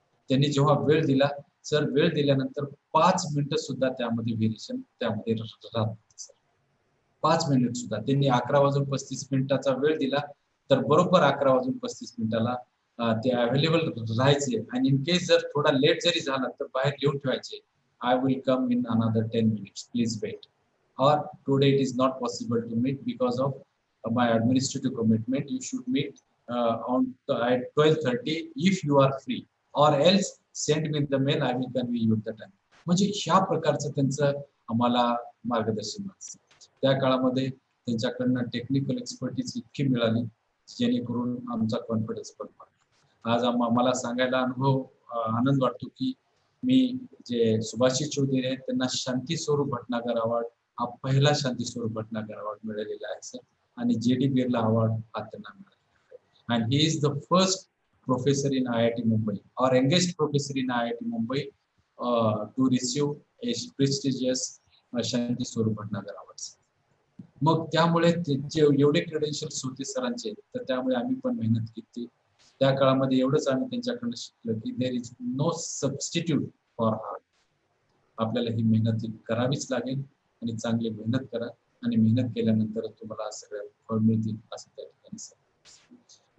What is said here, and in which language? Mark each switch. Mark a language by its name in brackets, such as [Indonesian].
[Marathi] त्यांनी जेव्हा वेळ दिला सर, वेळ दिल्यानंतर 5 मिनिटं सुद्धा त्यामध्ये व्हेरिएशन त्यामध्ये राहत सर. 5 मिनिट सुद्धा त्यांनी 11:35 वेळ दिला तर बरोबर 11:35 ते अवेलेबल राहायचे आणि [English] in case [Marathi] जर थोडा लेट जरी झाला तर बाहेर लिहून ठेवायचे, [English] I will come in another 10 minutes, please wait. Or today it is not possible to meet because of my administrative commitment. You should meet at 12:30 if you are free, or else send me the mail. I will convey you the time. [Marathi] म्हणजे ह्या प्रकारचं त्यांचं आम्हाला मार्गदर्शन मिळालं. त्या काळामध्ये त्यांच्याकडनं टेक्निकल एक्सपर्टीज इतकी मिळाली जेणेकरून आमचा कॉन्फिडन्स पण वाढला. आज मला सांगायला आनंद वाटतो की मी जे सुभाषी चौधरी आहेत त्यांना शांती स्वरूप भटनागर अवॉर्ड हा पहिला शांती स्वरूप भटनागर अवॉर्ड मिळालेला आहे सर. आणि JD बिर्ला अवॉर्ड हा त्यांना मिळालेला आहे. [English] And he is the first professor in IIT Mumbai or youngest professor in IIT Mumbai to receive a prestigious Shanti Swarup Bhatnagar award. [Marathi] मग त्यामुळे त्यांचे एवढे क्रेडेन्शियल्स होते सरांचे तर त्यामुळे आम्ही पण मेहनत केली. त्या काळामध्ये एवढंच आम्ही त्यांच्याकडनं शिकलो की [English] There is no substitute for hard. [Marathi] आपल्याला ही मेहनत करावीच लागेल आणि चांगली मेहनत करा आणि मेहनत केल्यानंतर तुम्हाला सगळं फळ मिळतील असं त्या ठिकाणी सांगितलं.